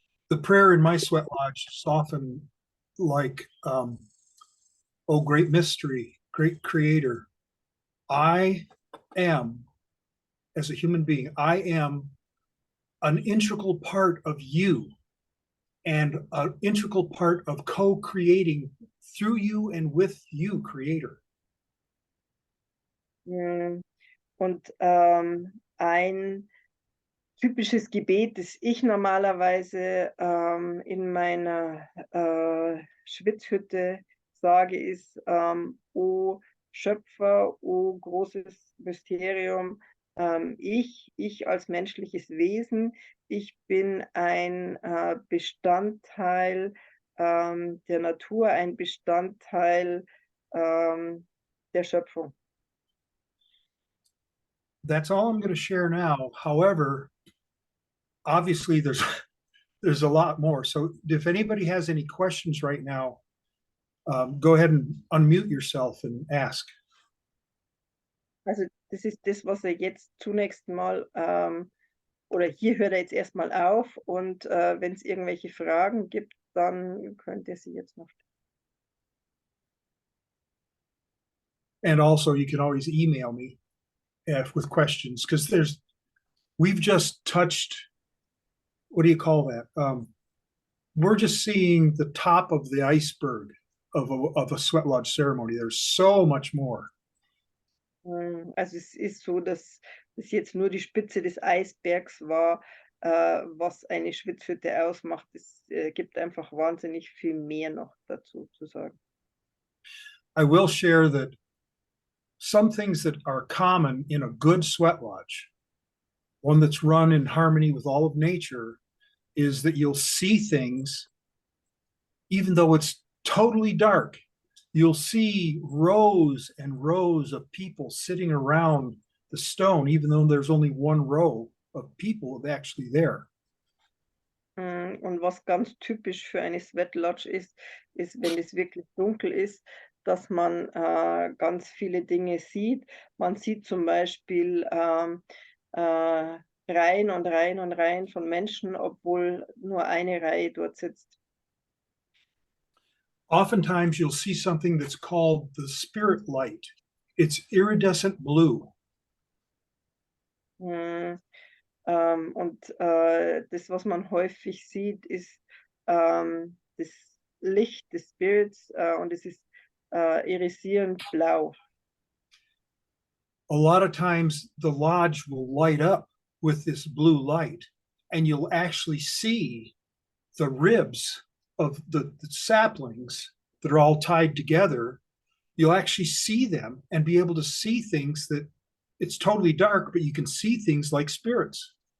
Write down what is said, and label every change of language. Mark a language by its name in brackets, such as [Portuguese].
[English] The prayer in my sweat lodge is often like, oh, great mystery, great creator, I am, as a human being, I am an integral part of you and an integral part of co-creating through you and with you, Creator. [German] Und ein typisches Gebet, das ich normalerweise in meiner Schwitzhütte sage, ist, o Schöpfer, o großes Mysterium, ich als menschliches Wesen, ich bin ein Bestandteil der Natur, ein Bestandteil der Schöpfung. [English] That's all I'm going to share now. However, obviously there's a lot more. So if anybody has any questions right now, go ahead and unmute yourself and ask. [German] Also das ist das, was er jetzt zunächst mal, oder hier hört er jetzt erstmal auf, und wenn es irgendwelche Fragen gibt, dann könnt ihr sie jetzt noch stellen. [English] And also you can always email me with questions, because we've just touched, what do you call that? We're just seeing the top of the iceberg of a sweat lodge ceremony. There's so much more. [German] Also es ist so, dass es jetzt nur die Spitze des Eisbergs war, was eine Schwitzhütte ausmacht. Es gibt einfach wahnsinnig viel mehr noch dazu zu sagen. [English] I will share that some things that are common in a good sweat lodge, one that's run in harmony with all of nature, is that you'll see things even though it's totally dark. You'll see rows and rows of people sitting around the stone, even though there's only one row of people actually there. [German] Und was ganz typisch für eine Sweat Lodge ist, ist, wenn es wirklich dunkel ist, dass man ganz viele Dinge sieht. Man sieht zum Beispiel Reihen und Reihen und Reihen von Menschen, obwohl nur eine Reihe dort sitzt. [English] Oftentimes you'll see something that's called the spirit light. It's iridescent blue. [German] Mm, das, was man häufig sieht, ist das Licht des Spirits und es ist irisierend blau. [English] A lot of times the lodge will light up with this blue light, and you'll actually see the ribs of the saplings that are all tied together. You'll actually see them and be able to see things that it's totally dark, but you can see things like spirits.